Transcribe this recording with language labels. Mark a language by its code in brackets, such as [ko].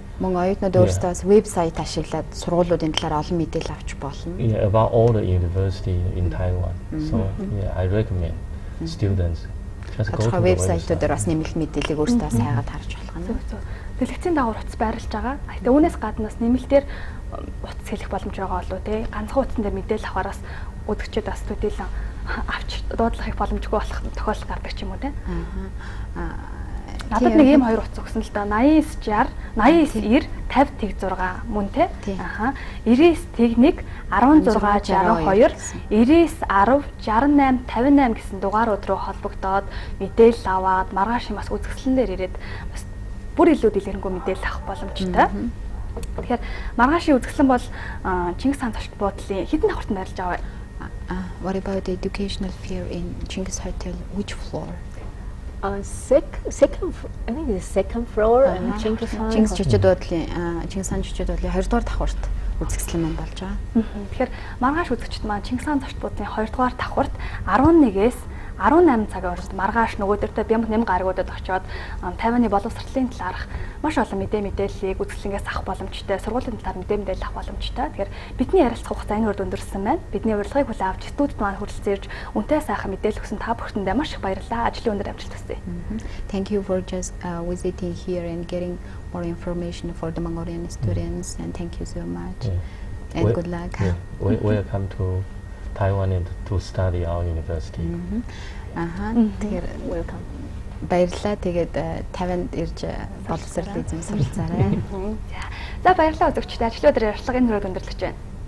[mn] Мөн оюутнууд өөрсдөө вебсайт ашиглаад сургуулиудын талаар олон мэдээлэл авч болно. [en] About all the university in Taiwan. So I recommend students just go to the website. [mn] Вебсайтуудаар бас нэмэлт мэдээллийг өөрсдөө хайгаад харж болох нь. Дэлгэцийн дагуур утас байрлаж байгаа. Тэгээ үүнээс гаднаас нэмэлтээр утас хэлэх боломж байгаа болов тий. Ганцхан утсан дээр мэдээлэл авахараас үзэгчид бас төдийлөн авч дуудлахыг боломжгүй болох тохиолдол гардаг ч юм уу тий. Надад нэг ийм хоёр утас өгсөн л да. 8960, 8990, 50 мөн тий. 99 11 16 62, 99 10 68 58 гэсэн дугаарууд руу холбогдоод мэдээлэл аваад маргааш бас үзэсгэлэн дээр ирээд бас бүр илүү дэлгэрэнгүй мэдээлэл авах боломжтой. Тэгэхээр маргаашийн үзэсгэлэн бол Чингис хаан зочд буудлын хэдэн давхартанд байрлаж байгаа вэ? [en] What about the educational fair in Chinggis Hotel? Which floor? Second, I think it's second floor and Chinggis [mn] зочд буудлын Чингис хаан зочд буудлын 2 дугаар давхарт үзэсгэлэн болж байгаа. Тэгэхээр маргааш үзэгчд маань Чингис хаан зочд буудлын 2 дугаар давхарт 11-ээс 18 цагийн урт маргааш нөгөөдөртөө бямд нэм гаргуудад очиод Тайваны боловсролын талаарх маш олон мэдээллийг үзэсгэлэнгээс авах боломжтой, сургуулийн талаар мэдээлэл авах боломжтой. Тэгэхээр бидний ярилцах хугацаа энэ үрд өндөрсөн байна. Бидний урилгыг хүлээн авч студид маань хүрэлцэн ирж үнэтэй сайхан мэдээлэл өгсөн та бүхэндээ маш их баярлалаа. Ажлын өндөр амжилт хүсье. [en] Thank you for just visiting here and getting more information for the Mongolian students, and thank you so much. And good luck. Welcome to Taiwan and to study our university. [mn] Тэгэхээр welcome. Баярлалаа. Тэгээд Тайванд ирж боловсрол эзэм суралцаарай. За баярлалаа үзэгчдээ. Ажлын өдөр ярилцлага энэ хүрээд өндөрлөж байна.